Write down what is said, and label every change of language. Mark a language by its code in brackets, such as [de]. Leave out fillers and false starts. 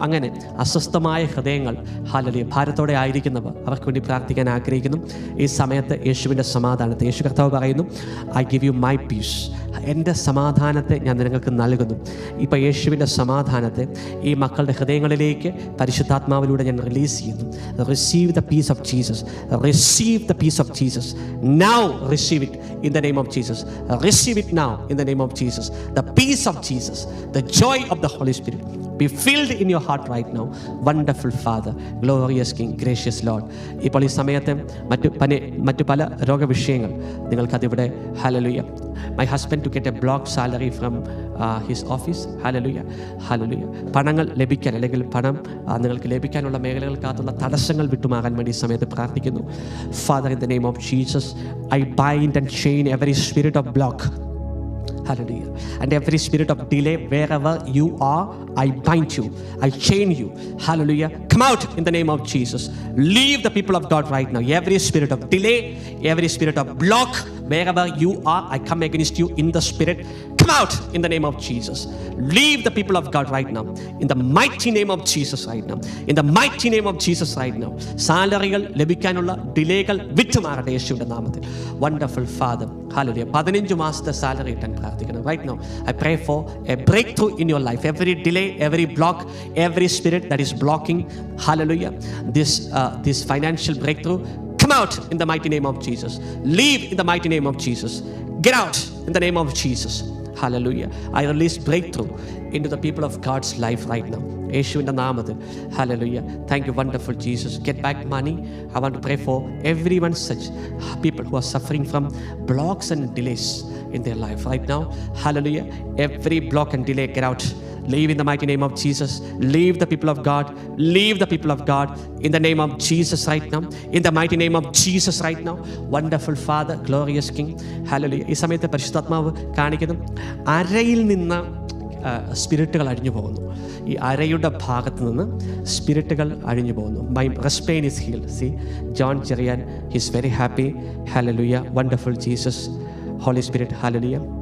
[ml] അങ്ങനെ അസ്വസ്ഥമായ ഹൃദയങ്ങൾ, ഹല്ലേലൂയ, ഭാരത്തോടെ ആയിരിക്കുന്നവർ, അവർക്ക് വേണ്ടി പ്രാർത്ഥിക്കാൻ ആഗ്രഹിക്കുന്നു ഈ സമയത്ത്. യേശുവിൻ്റെ സമാധാനത്തെ, യേശു കർത്താവ് പറയുന്നു, [en] I give you my peace. [ml] എൻ്റെ സമാധാനത്തെ ഞാൻ നിങ്ങൾക്ക് നൽകുന്നു. ഇപ്പോൾ യേശുവിൻ്റെ സമാധാനത്തെ ഈ മക്കളുടെ ഹൃദയങ്ങളിലേക്ക് പരിശുദ്ധാത്മാവിലൂടെ ഞാൻ റിലീസ് ചെയ്യുന്നു. [en] Receive the peace of Jesus. Receive the peace of Jesus. Now receive it in the name of Jesus. Receive it now in the name of Jesus. The peace of Jesus, the joy of the Holy Spirit be filled in your heart right now. Wonderful Father, glorious King, gracious Lord. [ml] ഇപ്പോൾ ഈ സമയത്ത് മറ്റു പല രോഗവിഷയങ്ങൾ നിങ്ങൾക്കതിവിടെ. [en] Hallelujah. My husband to get a block salary from his office. Hallelujah, hallelujah. [ml] പണങ്ങൾ ലഭിക്കാൻ, അല്ലെങ്കിൽ പണം നിങ്ങൾക്ക് ലഭിക്കാനുള്ള മേഖലകൾക്കകത്തുള്ള തടസ്സങ്ങൾ വിട്ടുമാകാൻ വേണ്ടി ഈ സമയത്ത് പ്രാർത്ഥിക്കുന്നു. [en] Father, in the name of Jesus, I bind and chain every spirit of block. Hallelujah. And every spirit of delay, wherever you are, I bind you, I chain you. Hallelujah. Come out in the name of Jesus. Leave the people of God right now. Every spirit of delay, every spirit of block, wherever you are, I come against you in the spirit. Come out in the name of Jesus. Leave the people of God right now in the mighty name of Jesus right now. In the mighty name of Jesus right now. [ml] സാലറികൾ ലഭിക്കാനുള്ള ഡിലേകൾ വിട്ടുമാറട്ടെ യേശുവിൻ്റെ നാമത്തിൽ. [en] wonderful father, [ml] hallelujah. 15 മാസത്തെ salary കിട്ടാൻ പ്രാർത്ഥിക്കണം. [en] Right now I pray for a breakthrough in your life. Every delay, every block, every spirit that is blocking, hallelujah, this financial breakthrough, come out in the mighty name of Jesus. Leave in the mighty name of Jesus. Get out in the name of Jesus. Hallelujah. I release breakthrough into the people of God's life right now. [ml] യേശുവിൻ്റെ നാമത്തിൽ. [en] Hallelujah. Thank you, wonderful Jesus. Get back money. I want to pray for everyone, such people who are suffering from blocks and delays in their life right now. Hallelujah. Every block and delay, get out. Leave in the mighty name of Jesus. Leave the people of God. Leave the people of God in the name of Jesus right now. In the mighty name of Jesus right now. Wonderful Father, glorious King. Hallelujah. [ml] ഈ സമയത്ത് പരിശുദ്ധാത്മാവ് കാണിക്കുന്നു, അരയിൽ നിന്ന് സ്പിരിറ്റുകൾ അഴിഞ്ഞു പോകുന്നു. ഈ അരയുടെ ഭാഗത്ത് നിന്ന് സ്പിരിറ്റുകൾ അഴിഞ്ഞു പോകുന്നു. [en] My wrist pain is healed. C John Cherian, he is very happy. Hallelujah. Wonderful Jesus, Holy Spirit. Hallelujah.